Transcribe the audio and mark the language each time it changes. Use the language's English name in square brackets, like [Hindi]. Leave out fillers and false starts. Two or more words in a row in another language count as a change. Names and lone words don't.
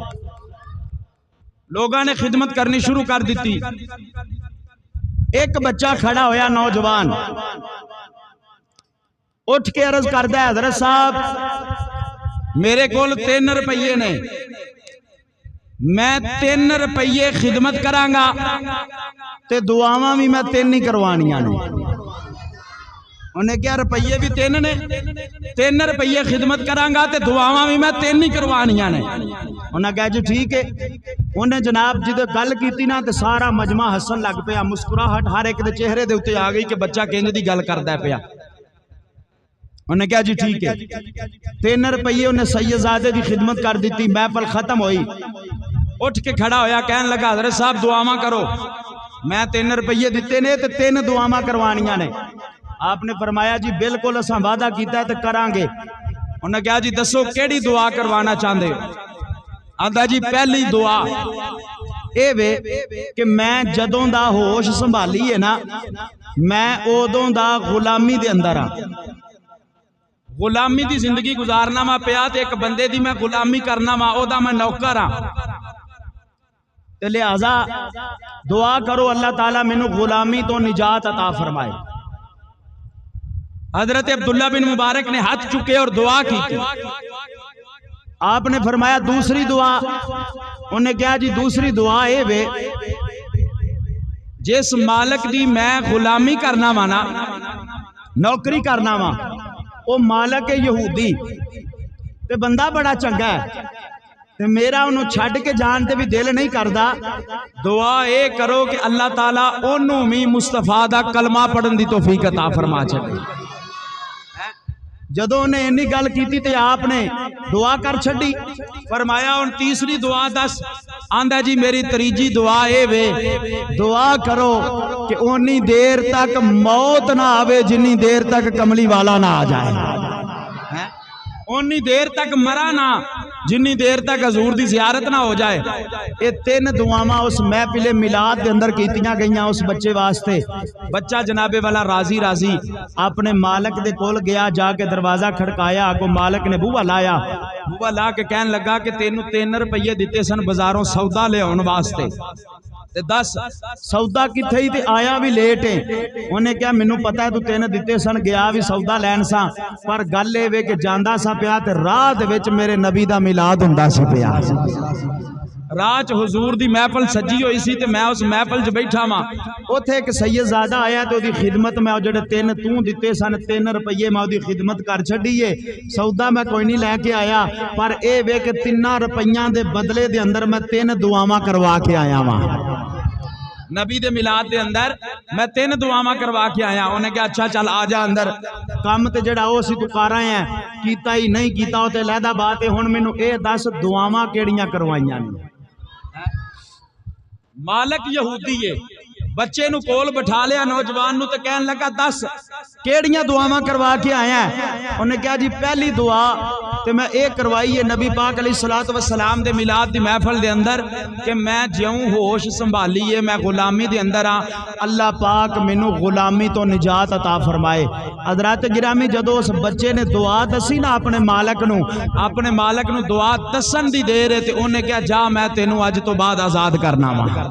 [Punjabi] لوگاں نے خدمت کرنی شروع کر دیتی، ایک بچہ کھڑا ہویا نوجوان اٹھ کے عرض کردا ہے حضرت صاحب میرے کول 3 روپیے نے، میں 3 روپیے خدمت کرانگا تے دعاواں بھی میں 3 ہی کروانیاں نے۔ انہیں کیا روپیے بھی 3 نے، 3 روپیے خدمت کرانگا تے دعاواں بھی میں 3 ہی کروانیاں نے۔ انہیں کہا جی ٹھیک ہے، انہیں جناب جدے گل کیتی نا تے سارا مجمع ہسن لگ پیا، مسکراہٹ ہر ایک دے چہرے دے اتے آ گئی کہ بچہ کنج دی گل کردا پیا۔ انہیں کہا جی ٹھیک ہے، 3 روپیے انہیں سید زادے دی خدمت کر دیتی، محفل ختم ہوئی، اٹھ کے کھڑا ہویا کہنے لگا حضرت صاحب دعاواں کرو، میں 3 روپیے دیتے نے تے 3 دعاواں کروانیاں نے۔ آپ نے فرمایا جی بالکل اساں وعدہ کیتا ہے تے کرانگے۔ انہوں نے کہا جی دسو کیڑی دعا کروانا چاہندے ہو؟ آندا جی پہلی دعا اے وے کہ میں جدوں دا ہوش سنبھالی ہے نا میں اودوں دا غلامی دے اندر ہاں، غلامی دی زندگی گزارنا وا پیا تے ایک بندے دی میں غلامی کرنا وا، او دا میں نوکر ہاں، تے لہذا دعا کرو اللہ تعالیٰ مینوں غلامی تو نجات عطا فرمائے۔ [Urdu] حضرت عبداللہ بن مبارک نے ہاتھ چکے اور دعا کی تھی۔ [Punjabi] آپ نے فرمایا دوسری دعا، انہیں کہا جی دوسری دعا اے وے جس مالک دی میں غلامی کرنا وانا نوکری کرنا وا او مالک یہودی تے بندہ بڑا چنگا ہے تے میرا انہوں چھڑ کے جان تے بھی دل نہیں کردا، دعا اے کرو کہ اللہ تعالیٰ انہوں بھی مصطفیٰ دا کلمہ پڑھن دی توفیق عطا فرما چھڑے۔ جدوں انہیں انہی گل کیتی تے آپ نے دعا کر چھڑی، فرمایا ان تیسری دعا دس، آندہ جی میری تریجی دعا اے وے دعا کرو کہ اونی دیر تک موت نہ آوے جنی دیر تک کملی والا نہ آ جائے، اونی دیر تک مرا نہ جنی دیر تک حضور دی زیارت نہ ہو جائے۔ یہ 3 دعاواں اس محفل میلاد دے اندر کیتیاں گئیاں اس بچے واسطے۔ بچہ جناب والا راضی راضی اپنے مالک دے کول گیا، جا کے دروازہ کھڑکایا، کو مالک نے بوہا لایا، بوہا لا کے کہنے لگا کہ تینوں 3 روپیے دیتے سن بازاروں سودا لے آن واسطے، تے 10 سودا کتھے ہی تے آیا بھی لیٹ ہے۔ انہیں کیا مینوں پتا ہے تو 3 دیتے سن، گیا بھی سودا لین سا، پر گل اے وے کہ جاندا سا پیا تے راہ دے وچ میرے نبی دا میلاد ہوندا سی پیا، راہ چ حضور دی محفل سجی ہوئی سی تے میں اس محفل چ بیٹھا ماں، اوتھے ایک سید زادہ آیا تے اودی خدمت میں جڑے 3 تو دیتے سن 3 روپیے میں اودی خدمت کر چھڈی ہے، سودا میں کوئی نہیں لے کے آیا، پر اے وے کہ 3 روپیاں دے بدلے دے اندر میں 3 دعاواں کروا کے آیا ماں۔ نبی دے میلاد دے اندر میں 3 دعاواں کروا کے آیا. انہیں کہا اچھا چل آ جا اندر, کام تے جڑا او سی تو [Urdu] کر رہے ہیں, [Punjabi] کیتا ہی نہیں کیتا او تے علیحدہ بات ہے. ہن مینوں اے دس دعاواں کیڑیاں کروائیاں نے؟ مالک یہودی ہے, بچے نو کول بٹھا لیا نوجوان نو تے کہن لگا دس کیڑیاں دعاواں کروا کے آیا ہے؟ انہیں کہا جی پہلی دعا تے میں اے کروائی ہے نبی پاک علیہ الصلوۃ والسلام دے میلاد دی محفل دے اندر کہ میں جیوں ہوش سنبھالی ہے میں غلامی دے اندر ہاں, اللہ پاک مینوں غلامی تو نجات عطا فرمائے. حضرات گرامی جدو اس بچے نے دعا دسی نا اپنے مالک نو دعا دسن دی دیر ہے تے انہیں کہا جا میں تینوں اج تو بعد آزاد کرنا وا.